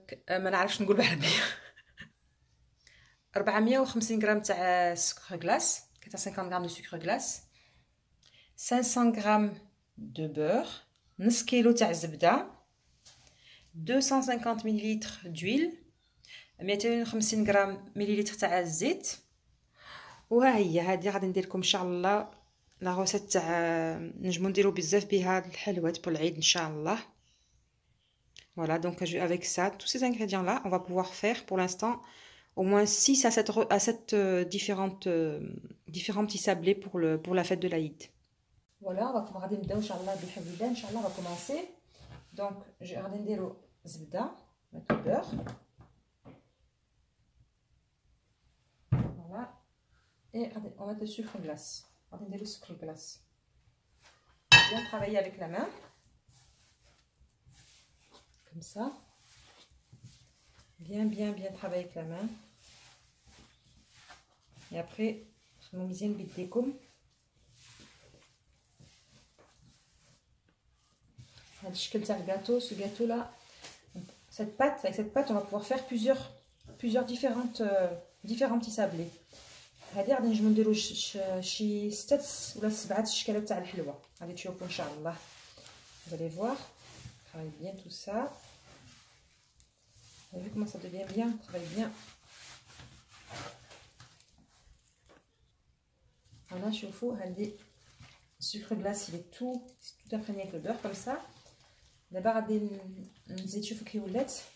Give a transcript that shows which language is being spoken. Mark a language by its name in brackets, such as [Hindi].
[Arabic] ما نعرفش نقول بالعربيه, 450 g تاع [French] sucre glace, 450 g de sucre glace, 500 g de beurre, [Arabic] نص كيلو تاع الزبده, [French] 250 ml d'huile, [Arabic] 250 g مليلتر تاع الزيت. وها هي هذه غادي ندير لكم ان شاء الله لا روسيت تاع نجمو نديرو بزاف بها الحلويات pour العيد ان شاء الله. [French] Voilà, donc avec ça, tous ces ingrédients là, on va pouvoir faire pour l'instant au moins 6 à 7 différents petits sablés pour la fête de l'Aïd. Voilà, on va [Arabic] غادي نبداو ان شاء الله بالحمد لله ان شاء الله. [French] On va commencer. Donc [Arabic] غادي نديرو زبده, [French] mettre le beurre. Voilà. Et on va mettre le sucre glace. On va mettre le sucre glace. Bien travailler avec la main. Comme ça. Bien travailler avec la main. Et après, mon mizien bidékoum. Le gâteau, ce gâteau là, avec cette pâte, on va pouvoir faire plusieurs différents petits sablés. [Arabic] هذه غادي نجمو نديرو شي 6 ولا 7 اشكالات تاع الحلوى. غادي تشوفوا ان شاء الله. [French] Vous allez voir, travaille bien tout ça. Vous avez vu comment ça devient bien, travaille bien. Voilà, [Arabic] شوفوا هذه [French] sucre glace, il est tout imprégné avec le beurre comme ça. [Arabic] دابا غادي نزيد, شوفوا كي ولات.